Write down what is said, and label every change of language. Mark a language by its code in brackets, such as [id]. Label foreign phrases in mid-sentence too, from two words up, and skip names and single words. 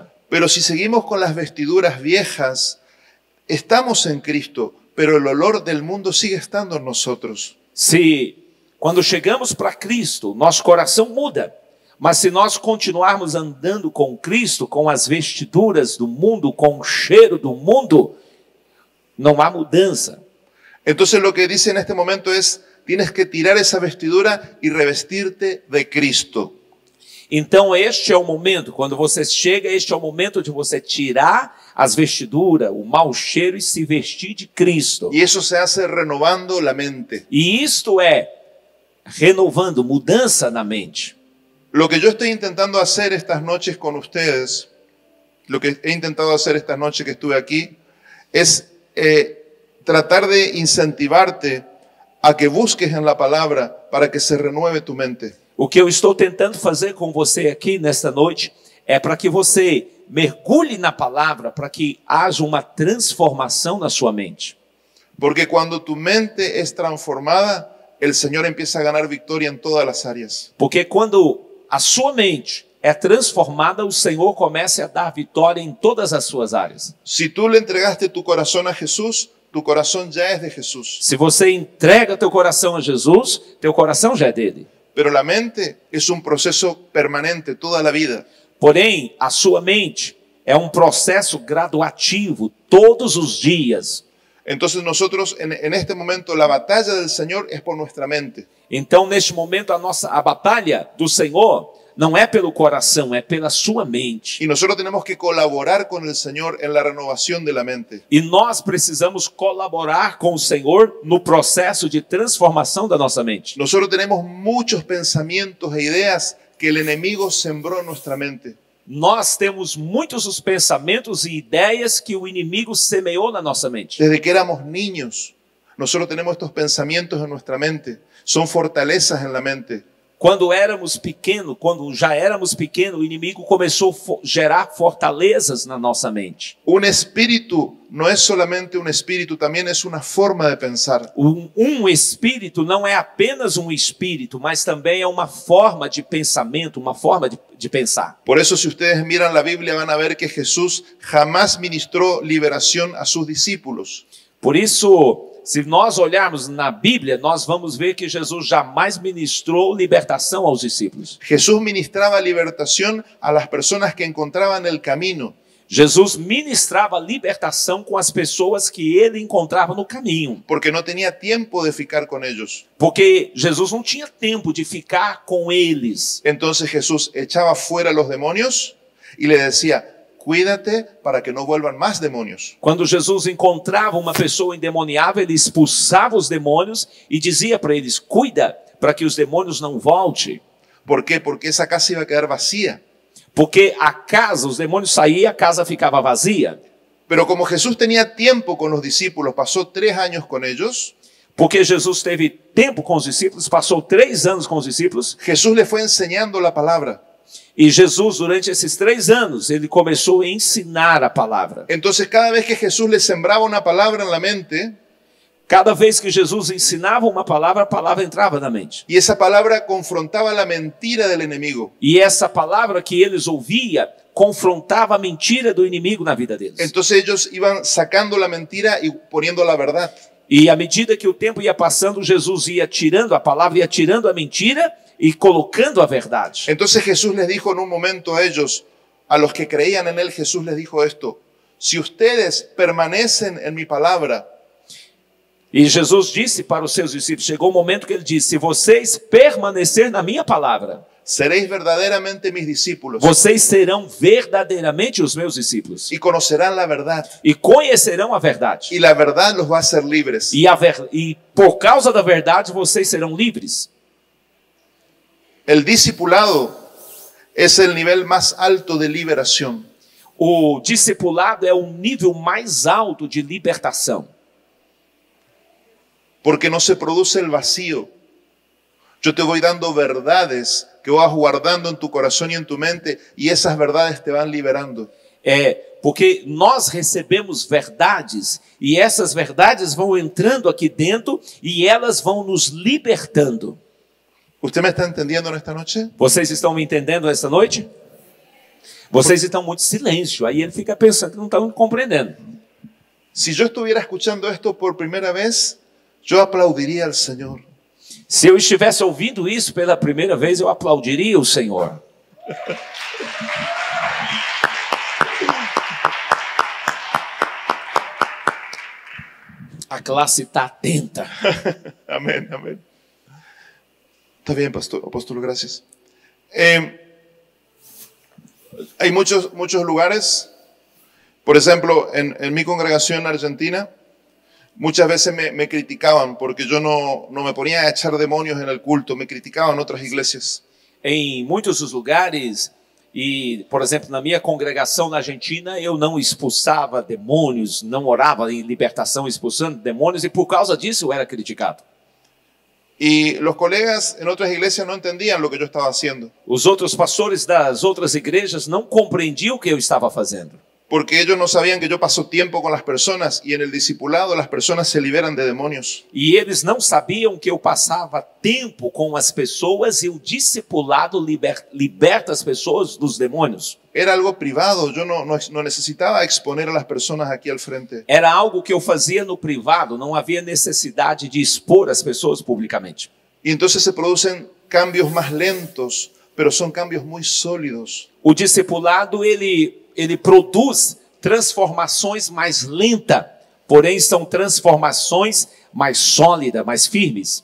[es] Pero si seguimos con las vestiduras viejas, estamos en Cristo, pero el olor del mundo sigue estando en nosotros. [pt] Quando chegamos para Cristo, nosso coração muda. Mas se nós continuarmos andando com Cristo, com as vestiduras do mundo, com o cheiro do mundo, não há mudança. [es] Entonces lo que dice en este momento es, tienes que tirar esa vestidura y revestirte de Cristo. [pt] Então este é o momento, quando você chega, este é o momento de você tirar as vestiduras, o mau cheiro e se vestir de Cristo. [es] Y eso se hace renovando la mente. [pt] E isto é renovando, mudança na mente. [es] Lo que yo estoy intentando hacer estas noches con ustedes, lo que he intentado hacer estas noches que estuve aquí, es tratar de incentivarte a que busques en la palabra para que se renueve tu mente. [pt] O que eu estou tentando fazer com você aqui nesta noite é para que você mergulhe na palavra, para que haja uma transformação na sua mente. [es] Porque cuando tu mente es transformada, el Señor empieza a ganar victoria en todas las áreas. [pt] Porque quando a sua mente é transformada, o Senhor começa a dar vitória em todas as suas áreas. [es] Si tú le entregaste tu corazón a Jesús, tu corazón ya es de Jesús. [pt] Se você entrega teu coração a Jesus, teu coração já é dele. [es] Pero la mente es un proceso permanente toda la vida. [pt] Porém, a sua mente é um processo graduativo todos os dias. [es] Entonces nosotros en este momento la batalla del Señor es por nuestra mente. [pt] Então, neste momento, a batalha do Senhor não é pelo coração, é pela sua mente. [es] Y nosotros tenemos que colaborar con el Señor en la renovación de la mente. [pt] E nós precisamos colaborar com o Senhor no processo de transformação da nossa mente. [es] Nosotros tenemos muchos pensamientos e ideas que el enemigo sembró en nuestra mente. [pt] Nós temos muitos os pensamentos e ideias que o inimigo semeou na nossa mente. [es] Desde que éramos niños, nosotros tenemos estos pensamientos en nuestra mente. Son fortalezas en la mente. [pt] Quando já éramos pequenos, o inimigo começou a gerar fortalezas na nossa mente. [es] Un espíritu no es solamente un espíritu, también es una forma de pensar. [pt] Espírito não é apenas um espírito, mas também é uma forma de pensamento, uma forma de pensar. [es] Por eso, si ustedes miran la Biblia, van a ver que Jesús jamás ministró liberación a sus discípulos. [pt] Por isso, se nós olharmos na Bíblia, nós vamos ver que Jesus jamais ministrou libertação aos discípulos. [es] Jesús ministraba libertación a las personas que encontraban el camino. [pt] Jesus ministrava libertação com as pessoas que ele encontrava no caminho. [es] Porque no tenía tiempo de ficar con ellos. [pt] Porque Jesus não tinha tempo de ficar com eles. [es] Entonces Jesús echaba fuera los demonios y le decía: cuídate para que no vuelvan más demonios. [pt] Quando Jesus encontrava uma pessoa endemoniada, ele expulsava os demônios e dizia para eles: cuida para que os demônios não voltem. [es] ¿Por qué? Porque esa casa iba a quedar vacía. [pt] Porque a casa, os demônios saíam, a casa ficava vazia. [es] Pero como Jesús tenía tiempo con los discípulos, pasó 3 años con ellos. [pt] Porque Jesus teve tempo com os discípulos, passou 3 anos com os discípulos. [es] Jesús les fue enseñando la palabra. [pt] E Jesus, durante esses 3 anos, ele começou a ensinar a palavra. [es] Entonces, cada vez que Jesús les sembraba una palabra en la mente, [pt] cada vez que Jesus ensinava uma palavra, a palavra entrava na mente. [es] y esa palabra confrontaba la mentira del enemigo. [pt] E essa palavra que eles ouviam confrontava a mentira do inimigo na vida deles. [es] Entonces ellos iban sacando la mentira y poniendo la verdad. [pt] E à medida que o tempo ia passando, Jesus ia tirando a palavra, ia tirando a mentira e colocando a verdade. [es] Entonces Jesús les dijo en un momento a ellos, a los que creían en él, Jesús les dijo esto: si ustedes permanecen en mi palabra. [pt] E Jesus disse para os seus discípulos, chegou o momento que ele disse: se vocês permanecerem na minha palavra, [es] seréis verdaderamente mis discípulos. [pt] Vocês serão verdadeiramente os meus discípulos. [es] Y conocerán la verdad. [pt] E conhecerão a verdade. [es] Y la verdad los va a hacer libres. [pt] E por causa da verdade, vocês serão livres. [es] El discipulado es el nivel más alto de liberación. [pt] O discipulado é o nível mais alto de libertação. [es] Porque no se produce el vacío. Yo te voy dando verdades que vas guardando en tu corazón y en tu mente, y esas verdades te van liberando. [pt] Porque nós recebemos verdades, e essas verdades vão entrando aqui dentro, e elas vão nos libertando. [es] ¿Usted me está entendiendo esta noche? [pt] Vocês estão me entendendo esta noite? Vocês estão muito silêncio, aí ele fica pensando que não estão compreendendo. [es] Si yo estuviera escuchando esto por primera vez, yo aplaudiría al Señor. [pt] Se eu estivesse ouvindo isso pela primeira vez, eu aplaudiria o Senhor. A classe está atenta. [es] Amén, amén. Está bien, apóstol, gracias. Hay muchos lugares, por ejemplo, en mi congregación argentina, muchas veces me criticaban porque yo no me ponía a echar demonios en el culto, me criticaban otras iglesias. [pt] Em muitos dos lugares, e, por exemplo, na minha congregação na Argentina, eu não expulsava demônios, não orava em libertação expulsando demônios, e por causa disso eu era criticado. [es] Y los colegas en otras iglesias no entendían lo que yo estaba haciendo. [pt] Os outros pastores das outras igrejas não compreendiam o que eu estava fazendo. [es] Porque ellos no sabían que yo paso tiempo con las personas y en el discipulado las personas se liberan de demonios. [pt] E eles não sabiam que eu passava tempo com as pessoas e o discipulado liberta as pessoas dos demônios. [es] Era algo privado, yo no necesitaba exponer a las personas aquí al frente. [pt] Era algo que eu fazia no privado, não havia necessidade de expor as pessoas publicamente. [es] Y entonces se producen cambios más lentos, pero son cambios muy sólidos. [pt] O discipulado, ele produz transformações mais lentas, porém são transformações mais sólidas, mais firmes.